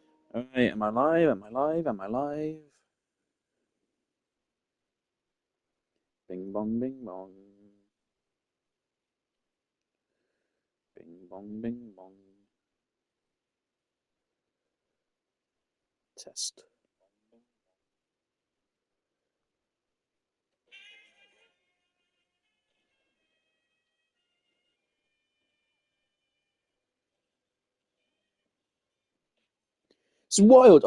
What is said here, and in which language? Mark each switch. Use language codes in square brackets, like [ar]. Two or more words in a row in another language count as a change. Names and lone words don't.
[en] Alright, am I live? Am I live? Am I live? Bing bong, bing bong. Bing bong, bing bong. Test. It's wild.